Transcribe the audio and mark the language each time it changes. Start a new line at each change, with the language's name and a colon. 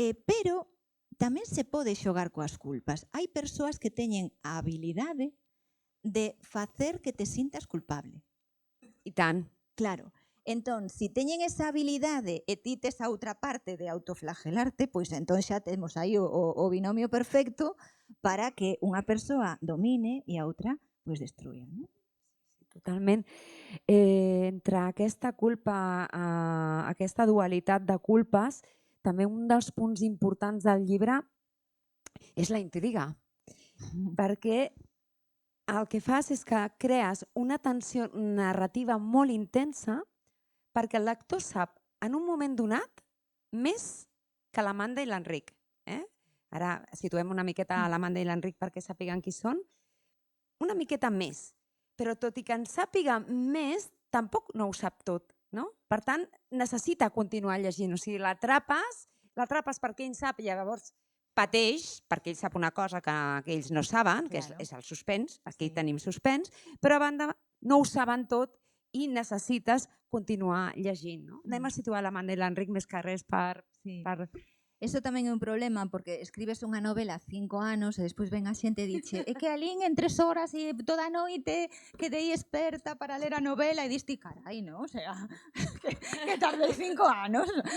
Galician: Pero tamén se pode xogar coas culpas. Hai persoas que teñen a habilidade de facer que te sintas culpable.
Catalan: I tant.
Galician: Claro. Entón, se teñen esa habilidade e ti tes a outra parte de autoflagelarte, pois entón xa temos aí o binomio perfecto para que unha persoa domine e a outra pois destruya, non?
Catalan: Totalment. Entre aquesta culpa, aquesta dualitat de culpes, també un dels punts importants del llibre és la intriga, perquè el que fas és que crees una tensió narrativa molt intensa perquè el lector sap en un moment donat més que l'Amanda i l'Enric. Ara situem una miqueta a l'Amanda i l'Enric perquè sàpiguen qui són, una miqueta més. Però tot i que en sàpiga més, tampoc no ho sap tot, no? Per tant, necessita continuar llegint. O sigui, l'atrapes perquè ell sap i llavors pateix, perquè ell sap una cosa que ells no saben, que és el suspens, aquí tenim suspens, però a banda no ho saben tot i necessites continuar llegint. Anem a situar l'Amanda i l'Enric més que res per...
Galician: Eso tamén é un problema, porque escribes unha novela 5 anos e despois ven a xente e dixe é que alín en 3 horas e toda a noite quedei experta para ler a novela e diste, carai, non? O sea, que tardei 5 anos.